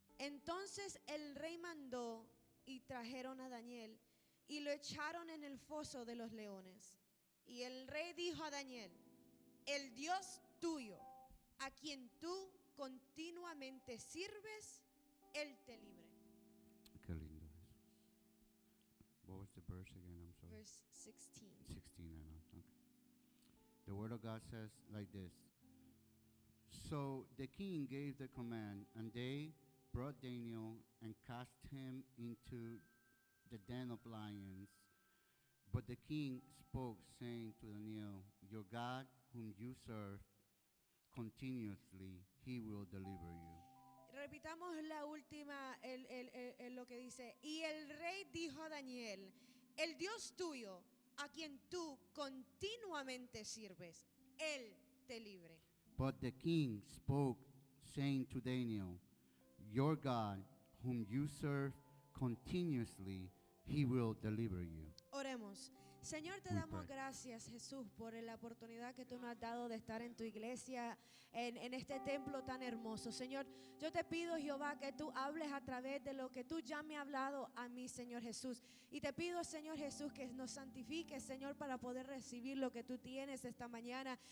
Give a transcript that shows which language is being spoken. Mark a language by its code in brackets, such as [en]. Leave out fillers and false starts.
[es] Entonces el rey mandó y trajeron a Daniel y lo echaron en el foso de los leones. Y el rey dijo a Daniel, el Dios tuyo, a quien tú continuamente sirves, Él te libre. Qué lindo Jesús. [en] What was the verse again? I'm sorry. Verse 16. 16 and on. Okay. The word of God says like this. So the king gave the command, and they brought Daniel and cast him into the den of lions. But the king spoke, saying to Daniel, your God, whom you serve continuously, he will deliver you. [es] Repitamos la última, lo que dice. Y el rey dijo a Daniel, el Dios tuyo, a quien tú continuamente sirves, Él te libre. [en] But the king spoke, saying to Daniel, your God, whom you serve continuously, he will deliver you. [es] Oremos. Señor, te [en] We [es] damos [en] pray. [es] gracias, Jesús, por la oportunidad que tú nos has dado de estar en tu iglesia, en este templo tan hermoso. Señor, yo te pido, Jehová, que tú hables a través de lo que tú ya me has hablado a mí, Señor Jesús. Y te pido, Señor Jesús, que nos santifiques, Señor, para poder recibir lo que tú tienes esta mañana.